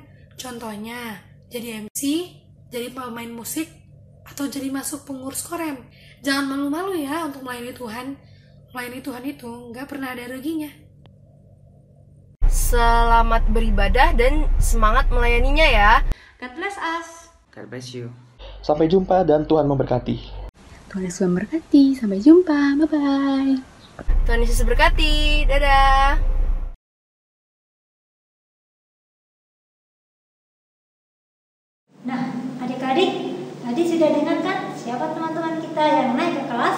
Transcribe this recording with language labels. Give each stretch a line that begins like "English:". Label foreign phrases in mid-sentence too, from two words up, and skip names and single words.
Indonesian: Contohnya, jadi MC, jadi pemain musik, atau jadi masuk pengurus Korem. Jangan malu-malu ya untuk melayani Tuhan. Melayani Tuhan itu nggak pernah ada ruginya. Selamat beribadah dan semangat melayaninya ya.
English: God bless us. God bless you.
Indonesian: Sampai jumpa dan Tuhan memberkati. Tuhan Yesus memberkati. Sampai jumpa. Bye-bye. Tuhan Yesus berkati. Dadah. Nah, adik-adik, tadi sudah dengar kan siapa teman-teman kita yang naik ke kelas?